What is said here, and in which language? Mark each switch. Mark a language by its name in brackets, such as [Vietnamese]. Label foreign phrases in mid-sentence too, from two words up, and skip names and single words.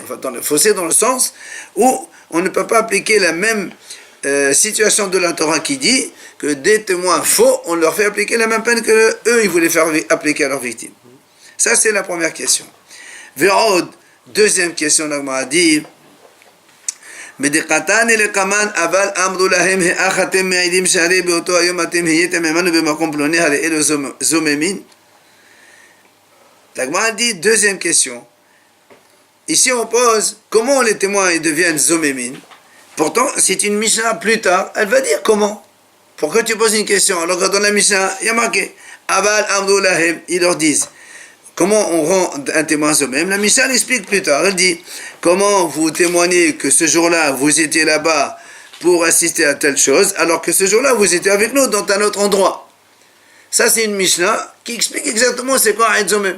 [French] Enfin dans le fausser dans le sens où on ne peut pas appliquer la même situation de la Torah qui dit que des témoins faux, on leur fait appliquer la même peine que eux ils voulaient faire appliquer à leurs victimes. Ça c'est la première question. [Hebrew] Ve'od, [French] deuxième question, la Gemara dit [Hebrew] מדקתן לקמן אבל אמרו להם האח אתם מעידים שהרי באותו היום אתם הייתם עמנו במקום פלוני הרי אלו זוממים. [French] La Gemara dit deuxième question. Ici on pose comment les témoins ils deviennent zomémin. Pourtant c'est une Mishnah plus tard, elle va dire comment. Pourquoi tu poses une question alors que dans la Mishnah il y a marqué [Hebrew] אבל אמרו להם, [French] ils leur disent. Comment on rend un témoin zomem? La Mishnah l'explique plus tard. Elle dit comment vous témoignez que ce jour-là vous étiez là-bas pour assister à telle chose, alors que ce jour-là vous étiez avec nous dans un autre endroit. Ça c'est une Mishnah qui explique exactement c'est quoi [Hebrew] עד זומם.